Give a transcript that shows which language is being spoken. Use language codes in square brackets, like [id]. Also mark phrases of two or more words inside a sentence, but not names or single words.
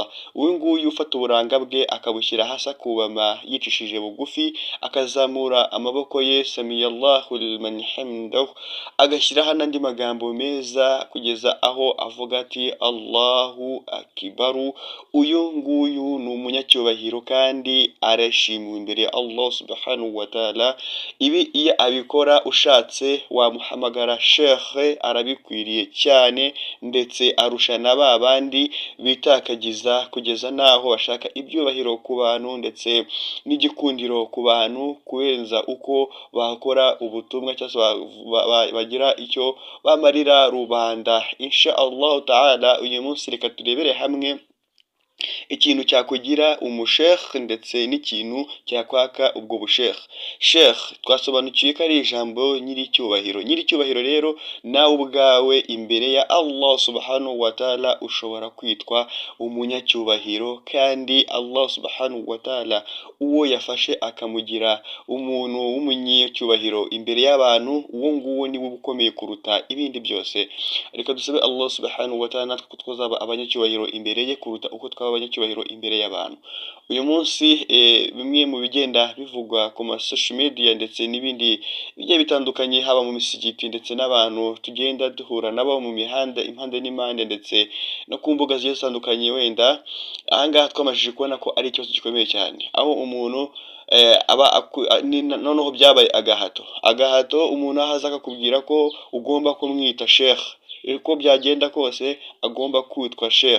[rw] Uyu nguyu ufata uburanga bwe akabushyira hasi akubama yicishije bugufi, akazamura amaboko ye [ar] سمع الله لمن حمده, [rw] agashyiraho n'andi magambo meza kugeza aho avuga ati [ar] الله أكبر. [rw] Uyu nguyu ni umunyacyubahiro kandi arashimiwe imbere ya Allah [ar] سبحانه وتعالى. [rw] Ibi iyo abikora ushatse wamuhamagara shekhe, arabikwiriye cyane, ndetse arusha na ba bandi bitakagiza kugeza n'aho bashaka ibyubahiro ku bantu, ndetse n'igikundiro ku bantu, kurenza uko bakora ubutumwa cyangwa bagira icyo bamarira rubanda. [ar] إن شاء الله تعالى [rw] uyu munsi reka turebere hamwe ikintu cyakugira umushekh, ndetse n'ikintu cyakwaka ubwo bushekh. Shekh twasobanukiye ko ari ijambo nyiricyubahiro. Nyiricyubahiro rero nawe ubwawe imbere ya Allah [ar] سبحانه وتعالى [rw] ushobora kwitwa umunyacyubahiro, kandi Allah [ar] سبحانه وتعالى [rw] uwo yafashe akamugira umuntu w'umunyacyubahiro imbere y'abantu, uwo nguwo ni we ukomeye kuruta ibindi byose. Reka dusabe Allah [ar] سبحانه وتعالى [rw] natwe ko twazaba abanyacyubahiro imbere ye kuruta uko twaba abanyacyubahiro imbere y'abantu. Uyu munsi bimwe mu bigenda bivugwa ku [en] social media [rw] ndetse n'ibindi bigiye bitandukanye, haba mu misigiti ndetse n'abantu tugenda duhura nabo mu mihanda impande n'impande, ndetse no ku mbuga zigiye zitandukanye, wenda ahangaha twamajije kubona ko ari ikibazo gikomeye cyane, aho umuntu noneho byabaye agahato, umuntu ahaza akakubwira ko ugomba kumwita shekh, uko byagenda kose agomba kwitwa shekh.